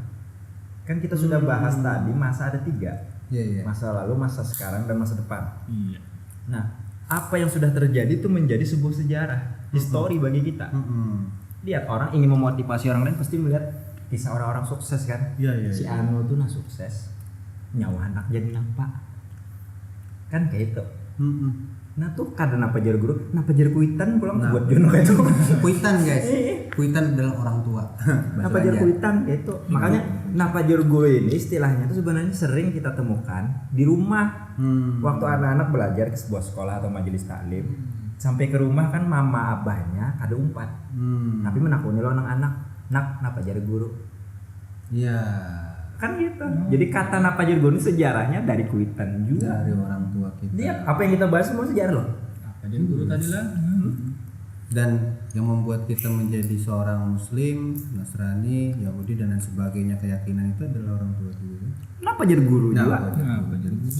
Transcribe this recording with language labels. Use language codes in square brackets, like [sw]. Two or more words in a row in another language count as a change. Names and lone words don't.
[id] Kan kita sudah bahas tadi masa ada 3. Iya, iya. Masa lalu, masa sekarang, dan masa depan. Iya. Nah, apa yang sudah terjadi itu menjadi sebuah sejarah, histori bagi kita. Lihat, orang ingin memotivasi orang lain pasti melihat kisah orang-orang sukses kan. Iya, iya, Si iya. [bjn] Anu tuh nah sukses, nyawa anak jadi nampak. [id] Kan kayak itu. [bjn] Nah tuh kadang apa jar guru, napa jar kuitan pulang [id] Nah. buat jono kayak itu. Kuitan guys. Kuitan adalah orang tua. Bahasa [bjn] Napa jar [id] Banjar. kuitan kayak itu. Makanya [bjn] napa jar guru [id] ini istilahnya tuh sebenarnya sering kita temukan di rumah. Waktu anak-anak belajar ke sebuah sekolah atau majelis taklim, sampai ke rumah kan mama abahnya [bjn] ada umpat. [id] Tapi menakuni lo anak-anak, nak [bjn] napa jar guru. [id] Iya. Kan gitu. Jadi kata [bjn] napa jar guru [id] ini sejarahnya dari kuitan juga. Dari orang tua kita. Lihat apa yang kita bahas semua sejarah loh. Apa dia guru tadi lah? Dan yang membuat kita menjadi seorang muslim, Nasrani, Yahudi dan lain sebagainya keyakinan itu adalah orang tua dulu. Kenapa jar guru juga? Apa jadi guru?